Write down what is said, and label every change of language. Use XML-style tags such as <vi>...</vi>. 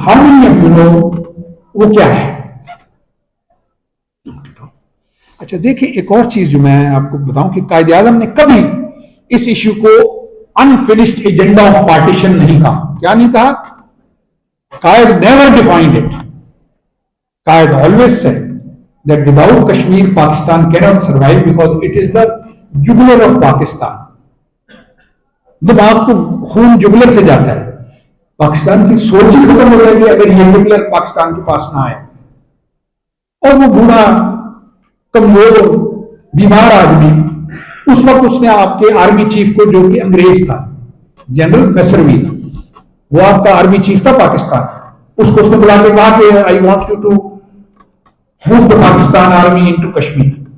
<en>How many of you know</en> <ur>وہ کیا ہے؟ اچھا دیکھیں، ایک اور چیز جو میں آپ کو بتاؤں کہ قائد اعظم نے کبھی اس ایشو کو انفینشڈ ایجنڈا آف پارٹیشن نہیں کہا. کیا نہیں کہا؟</ur> <en>قائد never defined it. قائد always said that without Kashmir, Pakistan cannot survive because it is the jugular of Pakistan.</en> <ur>جب آپ کو خون جگلر سے جاتا ہے، پاکستان کی سوچ ہی ختم ہو جائے گی اگر یہ جگلر پاکستان کے پاس نہ آئے. اور وہ بوڑھا کمزور بیمار آدمی، اس وقت اس نے آپ کے آرمی چیف کو، جو کہ انگریز تھا، جنرل میسروی، وہ آپ کا آرمی چیف تھا پاکستان، اس کو اس نے بلا کے کہا کہ</ur> <en>I want you to move the Pakistan army into Kashmir.</en>